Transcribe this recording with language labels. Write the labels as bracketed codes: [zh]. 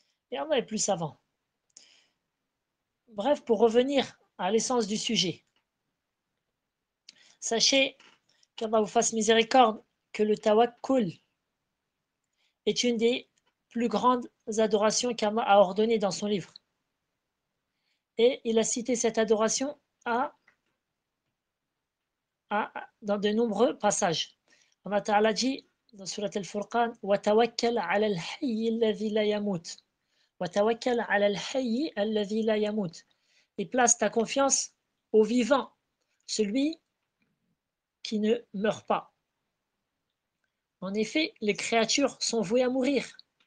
[fr] Et Allah est plus savant. Bref, pour revenir à l'essence du sujet, sachez qu'Allah vous fasse miséricorde, que le tawakkul est une des plus grandes adorations qu'Allah a ordonnées dans son livre. Et il a cité cette adoration dans de nombreux passages. Allah Ta'ala dit dans Surat Al-Furqan [ar] وَتَوَكَّلْ عَلَى الْحَيِّ الَّذِي لَا يَمُوتُ وَتَوَكَّلْ عَلَى الْحَيِّ الَّذِي لَا يَمُوتُ. [fr] Et place ta confiance au vivant, celui qui ne meurt pas. En effet, les créatures sont vouées à mourir.